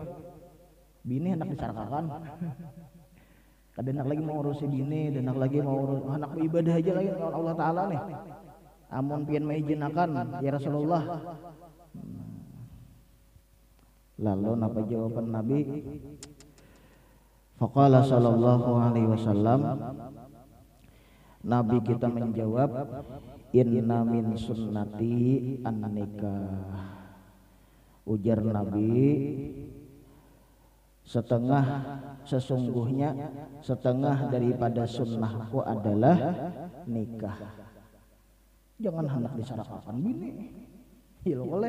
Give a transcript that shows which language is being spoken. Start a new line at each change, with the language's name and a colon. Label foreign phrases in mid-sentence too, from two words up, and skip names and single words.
Banjar: Bini hendak disarakakan. Kada hendak lagi mau urusi bini, hendak lagi mau hendak beribadah aja lagi lawan Allah Taala nih. Amun pian maizinakan
Arabic: ya Rasulullah.
Banjar: Lalu apa jawaban Nabi?
Arabic: Faqala sallallahu alaihi wasallam,
Banjar: Nabi kita menjawab,
Arabic: inna min sunnati an-nikah.
Banjar: Ujar Nabi, sesungguhnya setengah daripada sunnahku adalah nikah. Jangan hendak disarakakan bini. Ya boleh.